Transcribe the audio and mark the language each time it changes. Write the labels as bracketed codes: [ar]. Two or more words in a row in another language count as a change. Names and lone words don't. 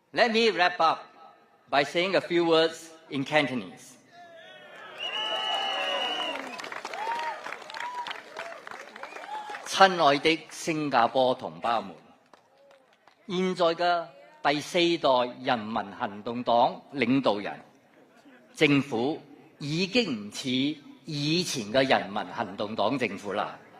[en] Let me wrap up by saying a few words in Cantonese. [yue] 親愛的新加坡同胞們，現在嘅第4代人民行動黨領導人，政府已經唔似以前嘅人民行動黨政府啦。